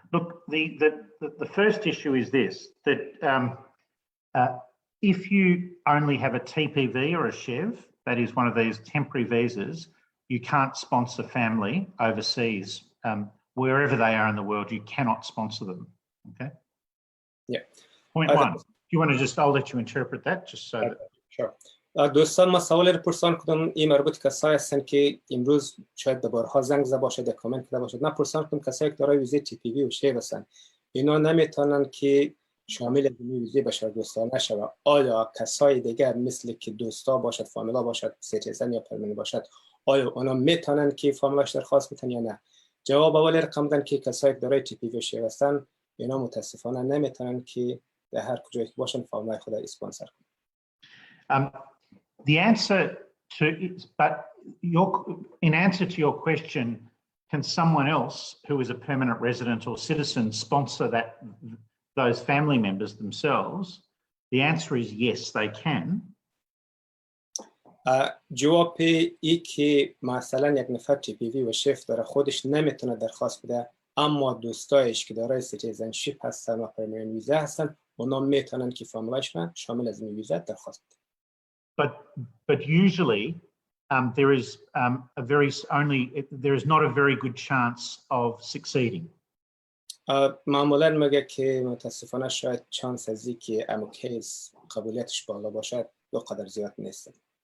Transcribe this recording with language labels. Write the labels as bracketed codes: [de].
[en] Look, the first issue is this, that if you only have a TPV or a SHEV, that is one of these temporary visas, you can't sponsor family overseas. Wherever they are in the world, you cannot sponsor them. Okay? Yeah. Point one. Do you want to I'll let you interpret that just so that... Sure. [fa] دوستان ما سوال رو پرسان کدوم این مربوط کسایی هستن که امروز شاید بارها زنگ زده باشد یا کامنت کرده باشد. نه پرسان کدوم کسایی که دارای ویزه TPV و شیو هستن اینا نمیتونن که شامل ویزه بشردوستانه شوند. آیا کسای دیگر مثل که دوستا باشد، فامیلا باشد، سیتیزن یا پرمننت باشد، آیا اونا میتونن که فامیلاش درخواست بدن یا نه؟ جواب اول رقم دادن که کسایی که دارای TPV و شیو هستن اینا متاسفانه نمیتونن که در هر کجایی که باشن فامیلای خود اسپانسر کنن. [en] The answer to, but in answer to your question, can someone else who is a permanent resident or citizen sponsor those family members themselves? The answer is yes, they can. [fa] جواب ای که مثلا یک نفر TPV و شیف داره خودش نمیتونه درخواست بده اما دوستایش که دارای سیتیزنشیپ هستن و پرمننت ویزا هستن اونا میتونن که فامیلایش شامل از این ویزا درخواست بده. [en] But usually there is not a very good chance of succeeding. [fa] معمولاً میگه که متاسفانه شاید چانس از اینکه کیس قبولیتش بالا باشد دو قدر زیاد نیست.